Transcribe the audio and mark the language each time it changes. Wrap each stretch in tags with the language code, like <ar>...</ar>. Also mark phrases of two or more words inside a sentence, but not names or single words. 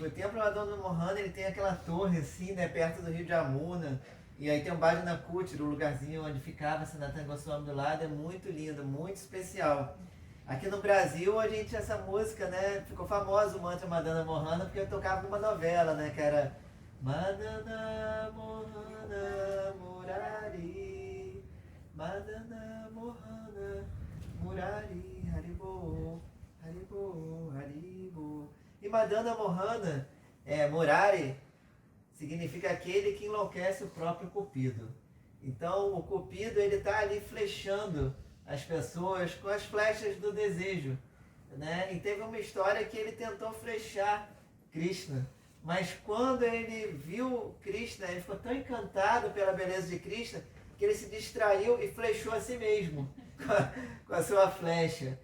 <pt>O templo Madonna Mohan, ele tem aquela torre assim, né, perto do rio de Amuna. E aí tem o Bajnakuti, o lugarzinho onde ficava Sanatana Goswami do lado. É muito lindo, muito especial. Aqui no Brasil, essa música, né, ficou famosa, o mantra Madonna Mohan, porque eu tocava numa novela, né, que era Madonna Mohana Murari, Madonna Mohana Murari, Haribo, Haribo, Haribo. E Madonna Mohana, Murari, significa aquele que enlouquece o próprio Cupido. Então o Cupido, ele está ali flechando as pessoas com as flechas do desejo, né? E teve uma história que ele tentou flechar Krishna, mas quando ele viu Krishna, ele ficou tão encantado pela beleza de Krishna que ele se distraiu e flechou a si mesmo com a sua flecha.</pt>